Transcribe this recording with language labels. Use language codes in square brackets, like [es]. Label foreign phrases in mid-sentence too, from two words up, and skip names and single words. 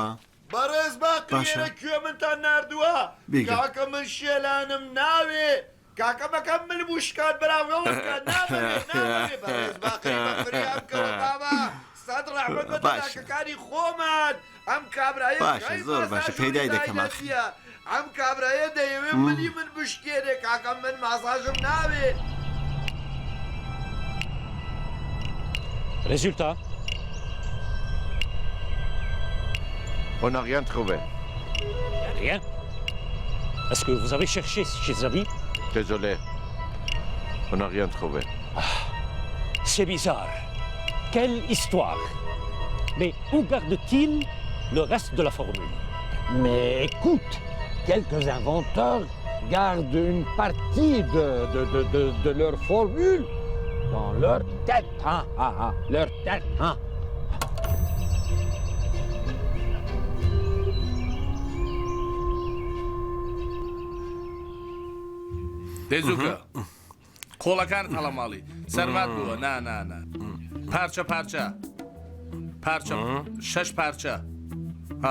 [ckb] بەڕێز باقیێرە کوێ منتان نردووە کاکە من شێلانم ناوێ کاکە بەکەم من بوشکات بەراوەڵکە نامەوێ بەڕێز باقی بەفریام کەوە بابا سەد ڕەحمەت بە دەلاکەکانی خۆمان ئەم کابرایە باشە زۆر باشە پەیدای دەکەم ئەم کابرایە دەیەوێ منی من بشکێنێ کاکە من ماساژم ناوێ [fr] Résultat? On n'a rien trouvé. Rien. Est-ce que vous avez cherché chez les amis? Désolé. On n'a rien trouvé. C'est bizarre. Quelle histoire. Mais où garde-t-il le reste de la formule? Mais écoute, quelques inventeurs gardent une partie de leur formule dans leur tête, hein, leur tête, hein. [ckb] دەیزووکە قۆڵەکانت هەڵەماڵی سەرمات بووە نا پارچە پارچە 6 پارچە ها